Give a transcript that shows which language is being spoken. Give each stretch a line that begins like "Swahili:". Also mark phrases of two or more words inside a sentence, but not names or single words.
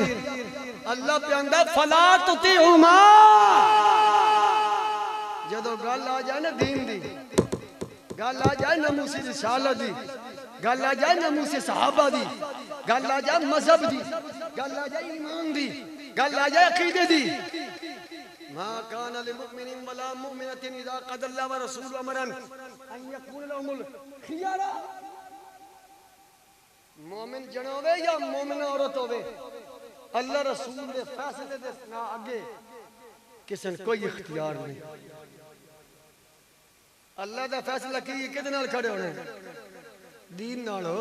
Punjabi: اللہ پیاندا
Arabic: فلا تطعهما.
Punjabi: جدوں گل آ جائے نا دین دی، گل آ جائے ناموس رسالت دی، گل آ جائے ناموس صحابہ دی، گل آ جائے مذہب دی، گل آ جائے ایمان دی، گل آ جائے عقیدے دی.
Arabic: ما كان لمؤمن ولا مؤمنة إذا قضى الله ورسوله أمرا أن يكون لهم الخيرة.
Punjabi: مومن جن ہووے یا مومن عورت ہووے، اللہ رسول دے فیصلے دے نا اگے کسی نے کوئی اختیار نہیں. اللہ دا فیصلہ کی کدے نال کھڑے ہونے، دین نال ہو.